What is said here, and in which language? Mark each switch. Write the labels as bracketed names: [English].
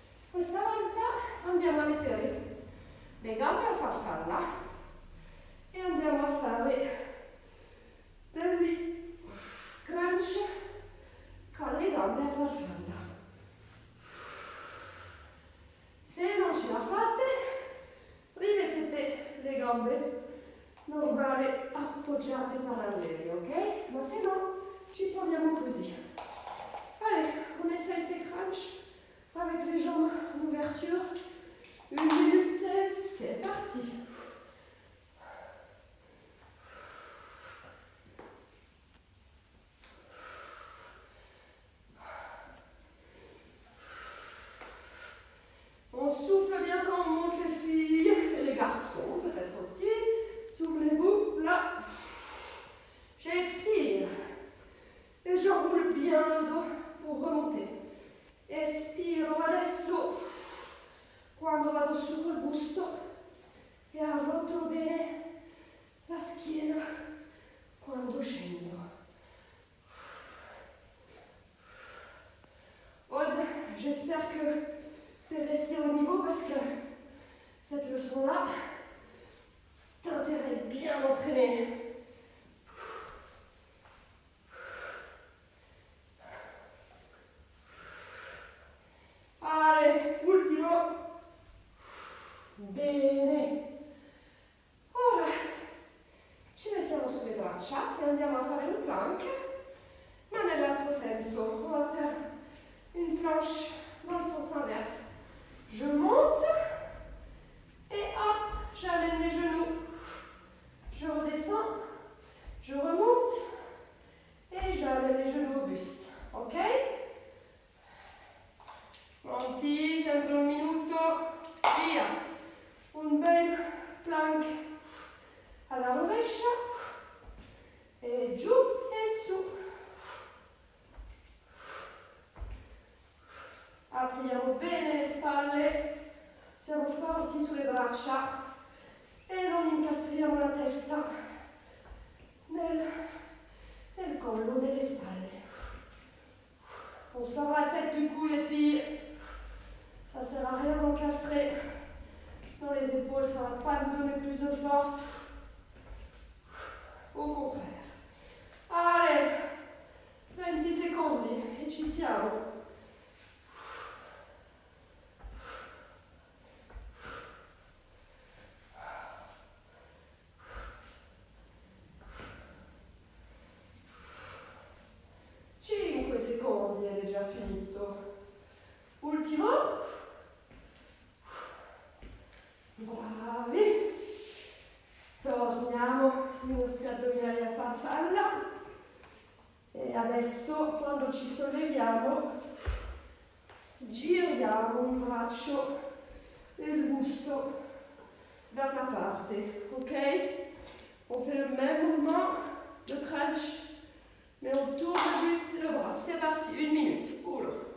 [Italian] Questa volta andiamo a mettere le gambe a farfalla e andiamo a fare degli crunch con le gambe a farfalla. Se non ce la fate, rimettete le gambe normali appoggiate parallele, ok? Ma se no, ci proviamo così. [French] Allez, on essaye ces crunchs avec les jambes en ouverture. 1 minute, c'est parti. On souffle bien quand on monte, les filles et les garçons, peut-être aussi. Soufflez-vous, là. J'expire. E j'enroule bien le dos pour remonter. [Italian] Espiro adesso quando vado su col busto e arroto bene la schiena quando scendo. [French] Aude, j'espère que tu es resté au niveau parce que cette leçon-là t'intéresse bien d'entraîner. [Italian] Allez, ultimo. Bene. Ora ci mettiamo sulle braccia e andiamo a fare un plank, ma nell'altro senso. [French] On va faire une planche dans le sens inverse. Je monte et hop, j'amène les genoux. Je redescends, je remonte et j'amène les genoux au buste. Ok? [Italian] Pronti, sempre un minuto, via. Un bel plank alla rovescia e giù e su. Apriamo bene le spalle, siamo forti sulle braccia e non incastriamo la testa nel collo, nelle spalle. [French] On sort la tête du cou, les filles. Ça sert à rien d'encastrer dans les épaules, ça va pas nous donner plus de force. Au contraire. [Italian] Allez, 20 secondi e ci siamo. Secondi, è già finito. Ultimo. Bravi. Torniamo sui nostri addominali a farfalla. E adesso, quando ci solleviamo, giriamo un braccio e il busto da una parte, ok? [French] On fait le même mouvement de crunch. Mais on tourne juste le bras. C'est parti, 1 minute. Oula.